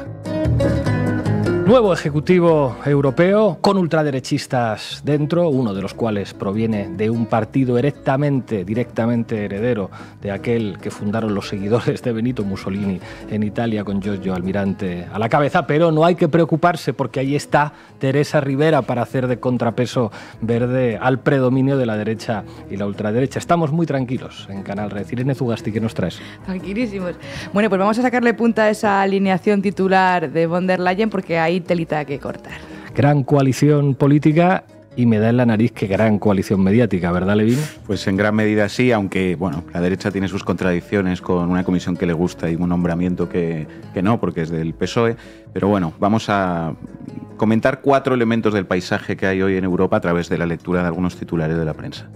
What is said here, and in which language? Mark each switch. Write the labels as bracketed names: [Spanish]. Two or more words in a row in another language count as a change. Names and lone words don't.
[Spanish] Nuevo Ejecutivo Europeo con ultraderechistas dentro, uno de los cuales proviene de un partido directamente heredero de aquel que fundaron los seguidores de Benito Mussolini en Italia, con Giorgio Almirante a la cabeza, pero no hay que preocuparse porque ahí está Teresa Rivera para hacer de contrapeso verde al predominio de la derecha y la ultraderecha. Estamos muy tranquilos en Canal Red. Irene Zugasti, ¿qué nos traes? Tranquilísimos. Bueno, pues vamos a sacarle punta a esa alineación titular de von der Leyen porque hay telita que cortar. Gran coalición política y me da en la nariz que gran coalición mediática, ¿verdad, Levín? Pues en gran medida sí, aunque bueno, la derecha tiene sus contradicciones con una comisión que le gusta y un nombramiento que no, porque es del PSOE. Pero bueno, vamos a comentar 4 elementos del paisaje que hay hoy en Europa a través de la lectura de algunos titulares de la prensa.